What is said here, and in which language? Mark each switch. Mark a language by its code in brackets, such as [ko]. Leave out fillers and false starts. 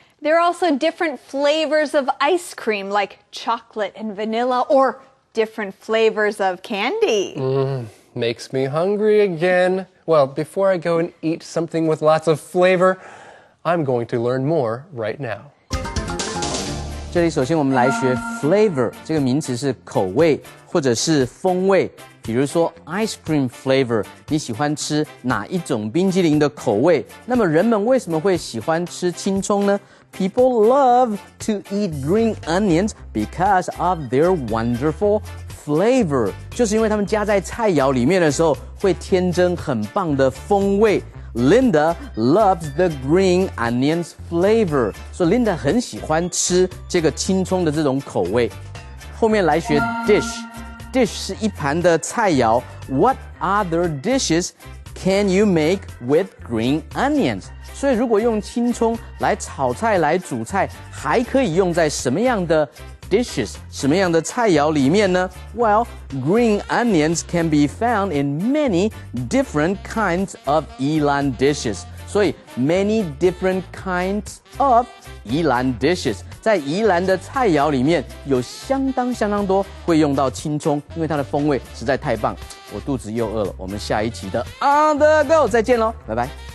[en] There are also different flavors of ice cream, like chocolate and vanilla, or different flavors of candy. Makes me hungry again. Well, before I go and eat something with lots of flavor, I'm going to learn more right now. [zh] 这里首先我们来学 flavor 这个名词是口味或者是风味。比如说 ice cream flavor， 你喜欢吃哪一种冰淇淋的口味？那么人们为什么会喜欢吃青葱呢？ [en] People love to eat green onions because of their wonderful flavor， [zh] 就是因为他们加在菜肴里面的时候会添增很棒的风味。 [en] Linda loves the green onions flavor， [zh] 所以 Linda 很喜欢吃这个青葱的这种口味。后面来学 dish。Dish 是一盘的菜肴。 [en] What other dishes can you make with green onions？ [zh] 所以如果用青葱来炒菜、来煮菜，还可以用在什么样的 dishes 什么样的菜肴里面呢？ [en] Well, green onions can be found in many different kinds of Yilan dishes. [zh] 所以 many different kinds of Yilan dishes 在宜兰的菜肴里面有相当多会用到青葱，因为它的风味实在太棒。我肚子又饿了，我们下一期的 On the Go 再见喽，拜拜。